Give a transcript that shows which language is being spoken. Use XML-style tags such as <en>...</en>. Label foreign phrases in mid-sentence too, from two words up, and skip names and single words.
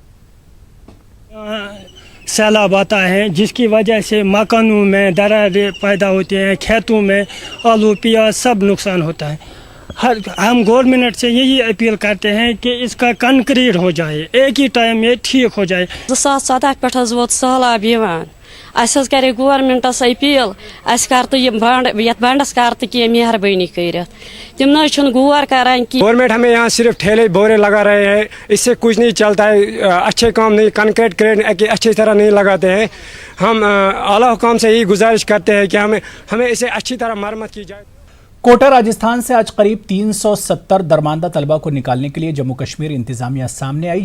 <hi>सैलाब आता है जिसकी वजह से मकानों में दरारें पैदा होती हैं, खेतों में आलू प्याज सब नुकसान होता है। हम गवर्नमेंट से यही अपील करते हैं कि इसका कंक्रीट हो जाए, एक ही टाइम में ठीक हो जाए।</hi> <ks>2014 पे वोत सैलाब यिवान करे गवर्नमेंटस अपील बंडस कर मेहरबानी कर तम न गौर करान कि</ks> <hi>गवर्नमेंट हमें यहाँ सिर्फ ठेले बोरे लगा रहे हैं, इससे कुछ नहीं चलता है। अच्छे काम नहीं, कंक्रीट अच्छी तरह नहीं लगाते हैं। हम आला हुकाम से यही गुजारिश करते हैं कि हमें इसे अच्छी तरह मरम्मत की जाए। कोटा राजस्थान से आज करीब 370 दरमांदा तलबा को निकालने के लिए जम्मू कश्मीर इंतजामिया सामने आई।</hi>